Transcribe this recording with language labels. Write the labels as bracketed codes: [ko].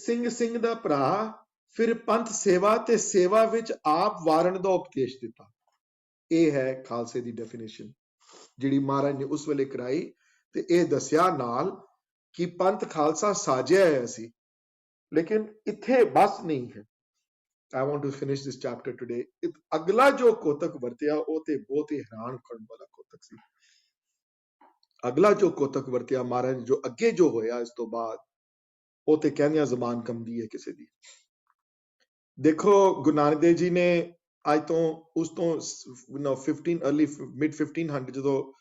[pa] ਸਿੰਘ ਦਾ ਭਰਾ, ਫਿਰ ਪੰਥ ਸੇਵਾ, ਤੇ ਸੇਵਾ ਵਿੱਚ ਆਪ ਵਾਰਨ ਦਾ ਉਪਦੇਸ਼ ਦਿੱਤਾ। ਇਹ ਹੈ ਖਾਲਸੇ ਦੀ ਡੈਫੀਨੇਸ਼ਨ ਜਿਹੜੀ ਮਹਾਰਾਜ ਨੇ ਉਸ ਵੇਲੇ ਕਰਾਈ। ਤੇ ਇਹ ਦੱਸਿਆ ਨਾਲ ਕਿ ਪੰਥ ਖਾਲਸਾ ਸਾਜਿਆ ਹੈ ਸੀ, ਲੇਕਿਨ ਇੱਥੇ ਬਸ ਨਹੀਂ ਹੈ। [en] I want to finish this chapter today. [pa] ਅਗਲਾ ਜੋ ਕੋਤਕ ਵਰਤਿਆ ਉਹ ਤੇ ਬਹੁਤ ਹੀ ਹੈਰਾਨ ਕਰਨ ਵਾਲਾ ਕੋਤਕ ਸੀ। ਅਗਲਾ ਜੋ ਕੋਤਕ ਵਰਤਿਆ ਮਹਾਰਾਜ, ਜੋ ਅੱਗੇ ਜੋ ਹੋਇਆ ਇਸ ਤੋਂ ਬਾਅਦ, ਉਹ ਤੇ ਕਹਿੰਦਿਆਂ ਜ਼ਬਾਨ ਕੰਬਦੀ ਹੈ ਕਿਸੇ ਦੀ। ਦੇਖੋ ਗੁਰੂ ਨਾਨਕ ਦੇਵ ਜੀ ਨੇ ਅੱਜ ਤੋਂ ਉਸ ਤੋਂ 15 [en] early mid [pa] 1500 ਜਦੋਂ